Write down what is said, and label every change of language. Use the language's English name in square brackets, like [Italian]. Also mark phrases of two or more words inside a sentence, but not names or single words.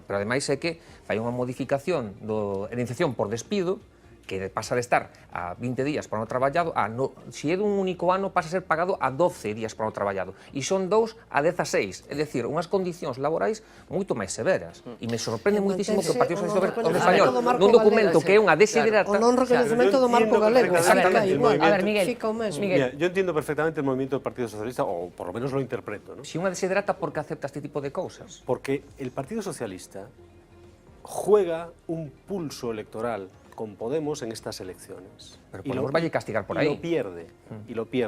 [Galician] Pero ademais é que fai unha modificación da iniciación por despido, que pasa de estar a 20 días para o traballado, se é dun único ano, pasa a ser pagado a 12 días para o traballado. E son 2 a 16, é dicir, unhas condicións laborais moito máis severas. E me sorprende muitísimo que o Partido Socialista Obrero Español, nun documento que é unha desiderata... O non reconocemento do marco galego. Exactamente. A ver, Miguel. Mira, [Spanish] yo entiendo perfectamente el movimiento del Partido Socialista, o por lo menos lo interpreto, ¿no? [Galician] Si unha desiderata, por que acepta este tipo de cousas? [Spanish] Porque el Partido Socialista juega un pulso electoral con Podemos en estas elecciones. Pero Podemos vaya a castigar por ahí. Y lo pierde.